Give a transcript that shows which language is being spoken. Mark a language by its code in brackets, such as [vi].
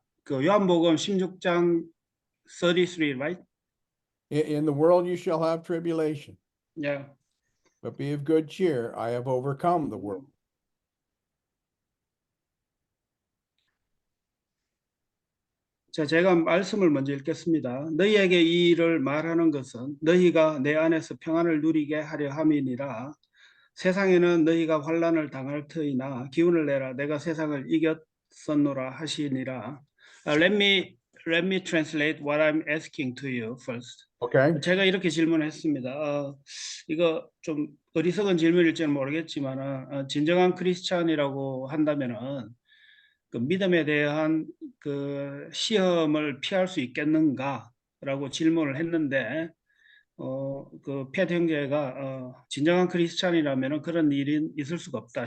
[ko] 요한복음 16장 33, right? [en] In the world you shall have tribulation, Yeah. but be of good cheer. I have overcome the world. [ko] 자, 제가 말씀을 먼저 읽겠습니다. 너희에게 이 일을 말하는 것은 너희가 내 안에서 평안을 누리게 하려 함이니라. 세상에는 너희가 환난을 당할 터이나 기운을 내라. 내가 세상을 이겼었노라 하시니라. [en] Let me translate what I'm asking to you first. Okay. [ko] 제가 이렇게 질문했습니다. 이거 좀 어리석은 질문일지는 모르겠지만 진정한 크리스찬이라고 한다면은 그 믿음에 대한 그 시험을 피할 수 있겠는가라고 질문을 했는데 그 팻 형제가 진정한 크리스찬이라면은 그런 일이 있을 수가 없다.